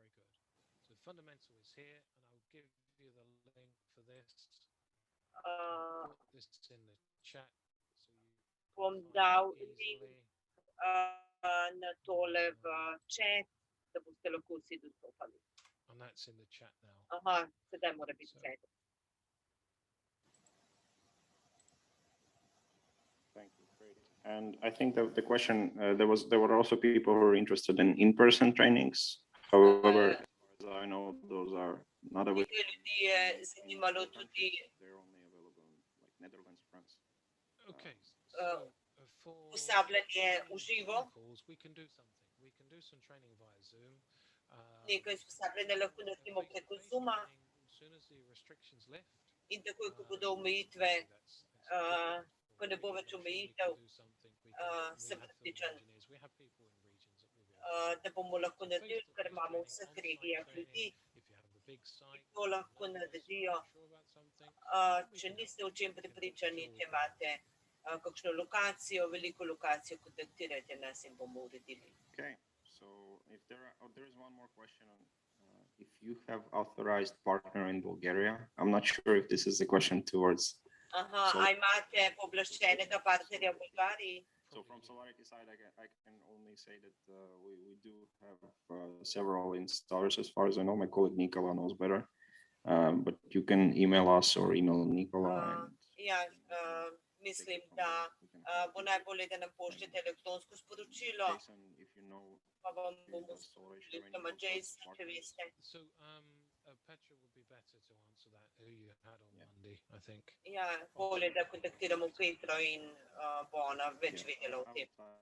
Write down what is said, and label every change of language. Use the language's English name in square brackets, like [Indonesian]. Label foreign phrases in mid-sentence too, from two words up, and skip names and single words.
[Slovenian] Bom dal link na tole v chat, da boste lahko vsi dostopali. Aha, sedaj mora biti chat. [English] Thank you. Great. And I think that the question, there were also people who were interested in in-person trainings. However, as far as I know, those are not available. [Slovenian] Ljudi je zanimalo tudi. [English] They're only available in like Netherlands, France. Okay. [Slovenian] Usposabljanje v živo. Nekaj usposabljanja lahko naredimo preko Zooma. In takoj, ko bodo omejitve, ko ne bo več omejitev, sem prepričan, da bomo lahko naredili, ker imamo v vseh regijah ljudi, ki to lahko naredijo. Če niste o čem prepričani, če imate kakšno lokacijo, veliko lokacijo, kontaktirajte nas in bomo uredili. [English] Okay, so if there is one more question on if you have authorized partner in Bulgaria. I'm not sure if this is a question towards. [Slovenian] A imate pooblaščenega partnerja v Bolgariji? [English] So from SolarEdge side, I can only say that we do have several installers as far as I know. My colleague Nikola knows better. but you can email us or email Nicola. [Slovenian] Ja, mislim, da bo najbolje, da nam pošljete elektronsko sporočilo, pa vam bomo sporočili, oziroma Jason, če veste. [English] So, Petra would be better to answer that, who you had on Monday, I think. [Slovenian] Ja, bolje, da kontaktiramo Petro in bo ona več vedela o tem.